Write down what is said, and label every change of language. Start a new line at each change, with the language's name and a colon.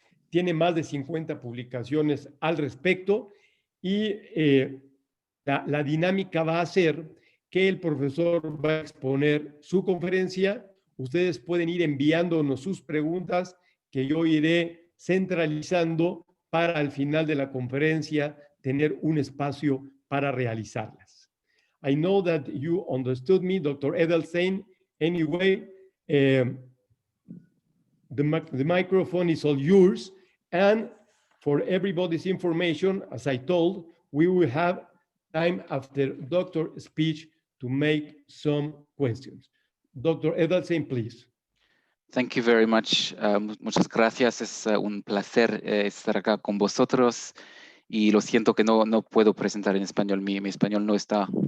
Spanish: Tiene más de 50 publicaciones al respecto y la dinámica va a ser que el profesor va a exponer su conferencia. Ustedes pueden ir enviándonos sus preguntas que yo iré centralizando para al final de la conferencia tener un espacio para realizarlas.
English: I know that you understood me, Dr. Edelstein. Anyway, the microphone is all yours. And for everybody's information, as I told, we will have time after Dr. speech to make some questions. Dr. Edelstein, please. Thank you very much.
Spanish: Muchas gracias. Es un placer estar acá con vosotros. Y lo siento que no puedo presentar en español. Mi español no está